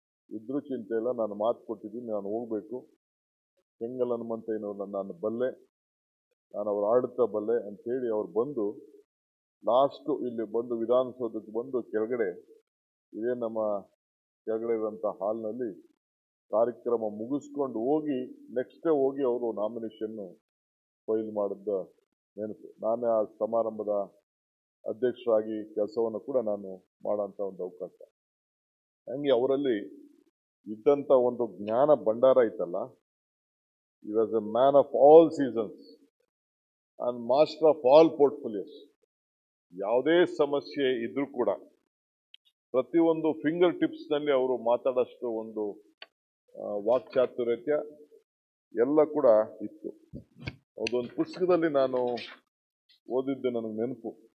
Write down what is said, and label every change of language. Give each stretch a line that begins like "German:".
Kannada: ಇದ್ರೂ ಚಿಂತೆ ಇಲ್ಲ, ನಾನು ಮಾತು ಕೊಟ್ಟಿದ್ದೀನಿ, ನಾನು ಹೋಗ್ಬೇಕು, ಕೆಂಗಲ್ ಹನುಮಂತಯ್ಯನವ್ರನ್ನ ನಾನು ಬಲ್ಲೆ, ನಾನು ಅವ್ರ ಆಡಳಿತ ಬಲ್ಲೆ ಅಂತೇಳಿ ಅವ್ರು ಬಂದು ಲಾಸ್ಟು ಇಲ್ಲಿ ಬಂದು ವಿಧಾನಸೌಧಕ್ಕೆ ಬಂದು ಕೆಳಗಡೆ, ಇದೇ ನಮ್ಮ ಕೆಳಗಡೆ ಇರುವಂಥ ಹಾಲ್ನಲ್ಲಿ ಕಾರ್ಯಕ್ರಮ ಮುಗಿಸ್ಕೊಂಡು ಹೋಗಿ ನೆಕ್ಸ್ಟ್ ಡೇ ಹೋಗಿ ಅವರು ನಾಮಿನೇಷನ್ ಫೈಲ್ ಮಾಡಿದ್ದ ನೆನಪು. ನಾನೇ ಆ ಸಮಾರಂಭದ ಅಧ್ಯಕ್ಷರಾಗಿ ಕೆಲಸವನ್ನು ಕೂಡ ನಾನು ಮಾಡೋಂಥ ಒಂದು ಅವಕಾಶ. ಹಂಗೆ ಅವರಲ್ಲಿ ಇದ್ದಂಥ ಒಂದು ಜ್ಞಾನ ಭಂಡಾರ ಐತಲ್ಲ,
English: he was a man of all seasons and master of all portfolios.
Kannada: ಯಾವುದೇ ಸಮಸ್ಯೆ ಇದ್ರೂ ಕೂಡ ಪ್ರತಿಯೊಂದು ಫಿಂಗರ್ ಟಿಪ್ಸ್ನಲ್ಲಿ ಅವರು ಮಾತಾಡೋಷ್ಟು ಒಂದು ವಾಕ್ಚಾತುರ್ಯ ಎಲ್ಲ ಕೂಡ ಇತ್ತು. ಅದೊಂದು ಪುಸ್ತಕದಲ್ಲಿ ನಾನು ಓದಿದ್ದು ನನಗೆ ನೆನಪು.